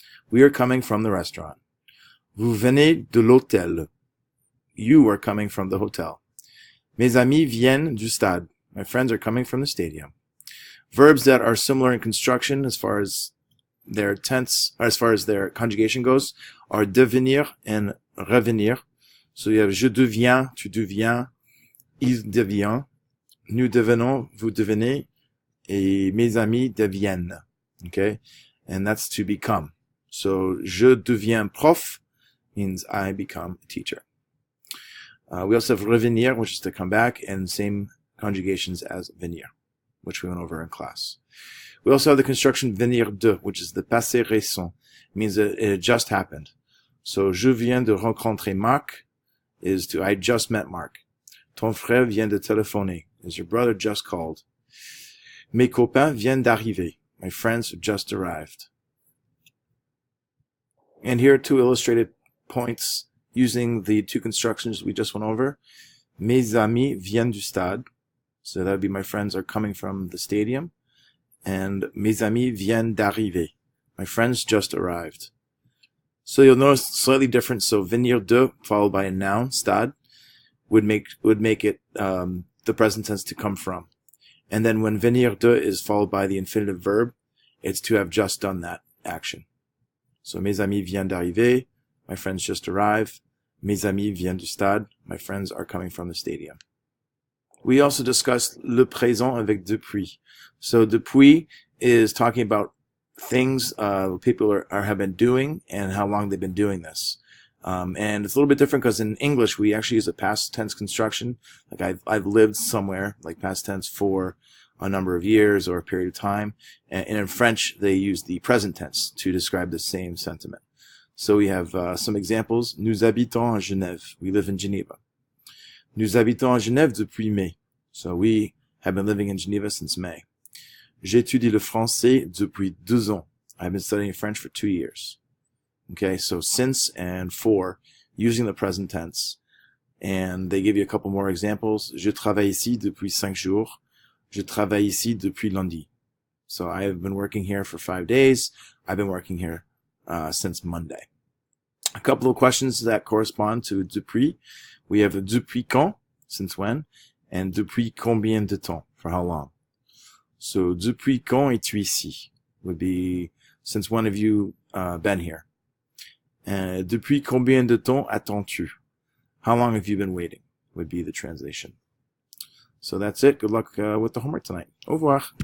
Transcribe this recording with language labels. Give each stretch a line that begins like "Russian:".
English: We are coming from the restaurant.
French: Vous venez de l'hôtel.
English: You are coming from the hotel.
French: Mes amis viennent du stade.
English: My friends are coming from the stadium. Verbs that are similar in construction as far as their tense, or as far as their conjugation goes, are devenir and revenir. So you have
French: je deviens, tu deviens, il devient, nous devenons, vous devenez, et mes amis deviennent.
English: Okay, and that's to become. So,
French: je deviens prof
English: means I become a teacher. We also have revenir, which is to come back, and same conjugations as venir, which we went over in class. We also have the construction venir de, which is the passé récent. It means that it just happened. So,
French: je viens de rencontrer Marc
English: is to I just met Marc.
French: Ton frère vient de téléphoner
English: is your brother just called.
French: Mes copains viennent d'arriver.
English: My friends have just arrived. And here are two illustrated points using the two constructions we just went over.
French: Mes amis viennent du stade.
English: So that would be my friends are coming from the stadium.
French: And mes amis viennent d'arriver.
English: My friends just arrived. So you'll notice slightly different. So venir de followed by a noun, stade, would make it the present tense to come from. And then when venir de is followed by the infinitive verb, it's to have just done that action.
French: So, mes amis viennent d'arriver.
English: My friends just arrived.
French: Mes amis viennent du stade.
English: My friends are coming from the stadium. We also discussed
French: le présent avec depuis.
English: So, depuis is talking about things people have been doing and how long they've been doing this. And it's a little bit different because in English we actually use a past tense construction. Like I've lived somewhere, like past tense for a number of years or a period of time. And in French they use the present tense to describe the same sentiment. So we have some examples.
French: Nous habitons à Genève.
English: We live in Geneva.
French: Nous habitons à Genève depuis mai.
English: So we have been living in Geneva since May.
French: J'étudie le français depuis 2 ans.
English: I've been studying French for 2 years. Okay, so since and for, using the present tense. And they give you a couple more examples.
French: Je travaille ici depuis 5 jours. Je travaille ici depuis lundi.
English: So I have been working here for 5 days. I've been working here since Monday. A couple of questions that correspond to depuis. We have
French: depuis quand,
English: since when, and
French: depuis combien de temps,
English: for how long. So
French: depuis quand es-tu ici
English: would be, since when have you been here?
French: Depuis combien de temps attends-tu?
English: How long have you been waiting? Would be the translation. So that's it. Good luck with the homework tonight.
French: Au revoir.